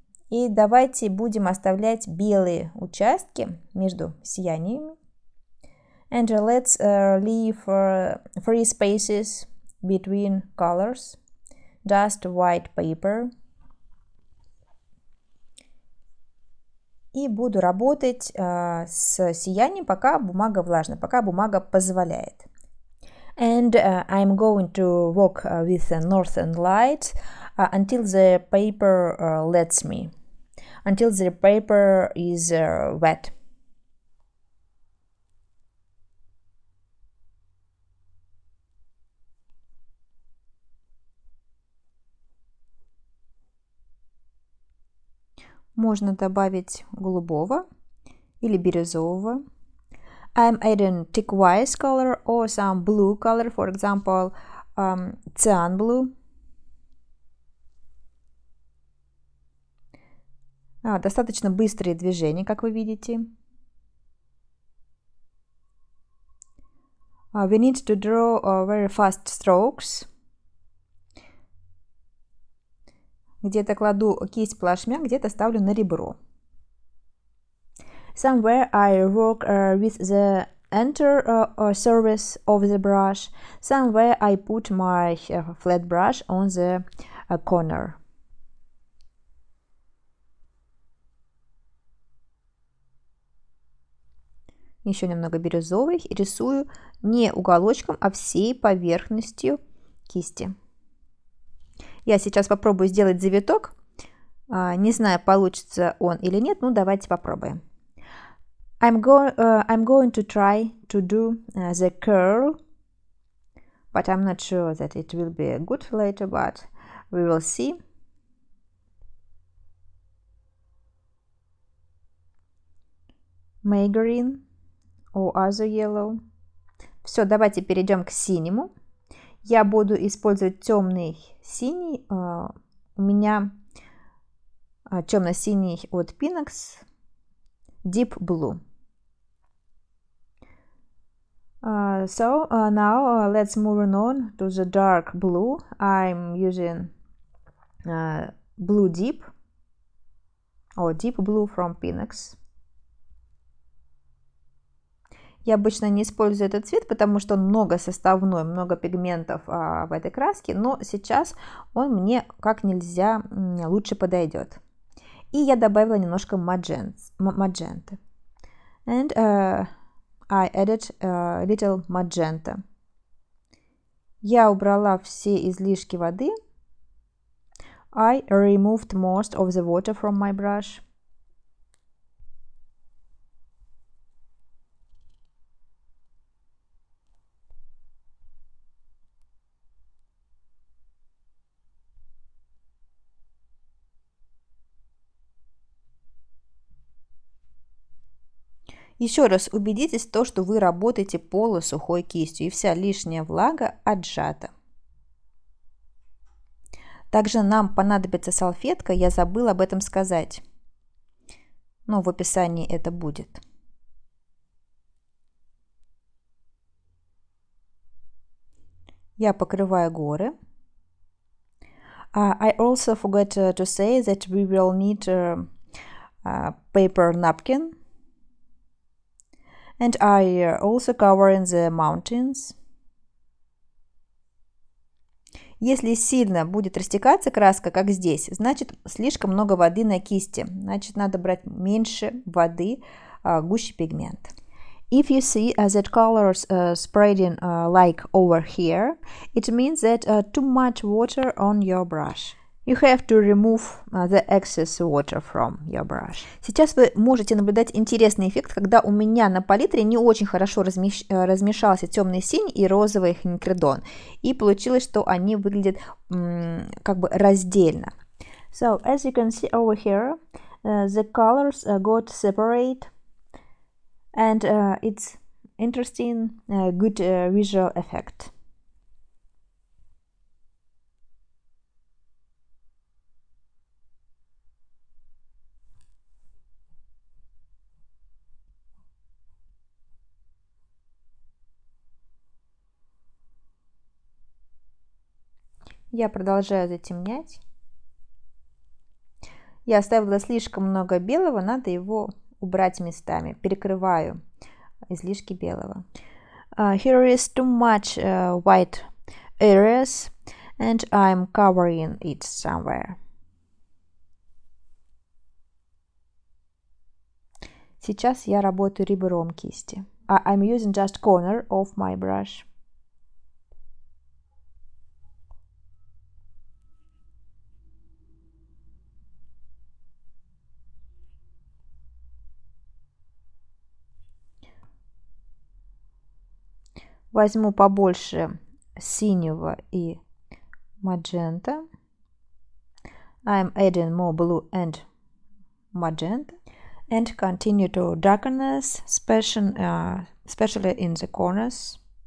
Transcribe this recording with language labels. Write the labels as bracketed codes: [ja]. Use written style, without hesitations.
[ru] И давайте будем оставлять белые участки между сияниями. [en] And let's leave free spaces between colors. Just white paper. [ru] и буду работать с сиянием, пока бумага влажная, пока бумага позволяет. [en] And I'm going to work with the northern lights until the paper lets me, until the paper is wet. [ru] Можно добавить голубого или бирюзового. [en] I'm adding turquoise color or some blue color, for example, cyan blue. [ru] Достаточно быстрые движения, как вы видите. [en] We need to draw very fast strokes. [ru] Где-то кладу кисть плашмя, где-то ставлю на ребро. [en] Somewhere I work with the enter surface of the brush. Somewhere I put my flat brush on the corner. [ru] Еще немного бирюзовый. Рисую не уголочком, а всей поверхностью кисти. Я сейчас попробую сделать завиток. Не знаю, получится он или нет, но давайте попробуем. [en] I'm going to try to do the curl, but I'm not sure that it will be good later, but we will see. May green or other yellow. [ru] Все, давайте перейдем к синему. Я буду использовать темный синий. У меня темно-синий от Pinax Deep Blue. [en] So now let's move on to the dark blue. I'm using Blue Deep or Deep Blue from Pinax. [ru] Я обычно не использую этот цвет, потому что он многосоставной, много пигментов в этой краске, но сейчас он мне как нельзя лучше подойдет. И я добавила немножко мадженты. [en] And I added a little magenta. [ru] Я убрала все излишки воды. [en] I removed most of the water from my brush. [ru] Еще раз убедитесь в том, что вы работаете полусухой кистью, и вся лишняя влага отжата. Также нам понадобится салфетка, я забыла об этом сказать. Но в описании это будет. Я покрываю горы. [en] I also forgot to say that we will need a paper napkin. And I also cover in the mountains. [ru] Если сильно будет растекаться краска, как здесь, значит слишком много воды на кисти. Значит, надо брать меньше воды, гуще пигмент. [en] If you see that colors spreading like over here, it means that too much water on your brush. You have to remove the excess water from your brush. [ru] Сейчас вы можете наблюдать интересный эффект, когда у меня на палитре не очень хорошо размешался темный синий и розовый хинкредон. И получилось, что они выглядят как бы раздельно. [en] So, as you can see over here, the colors got separate. And it's interesting, good visual effect. [ru] Я продолжаю затемнять. Я оставила слишком много белого, надо его убрать местами. Перекрываю излишки белого. [en] Here is too much white areas, and I'm covering it somewhere. [ru] Сейчас я работаю ребром кисти. [en] I'm using just corner of my brush. [ru] Возьму побольше синего и magenta. [en] I'm adding more blue and magenta and continue to darken this, especially in the corners.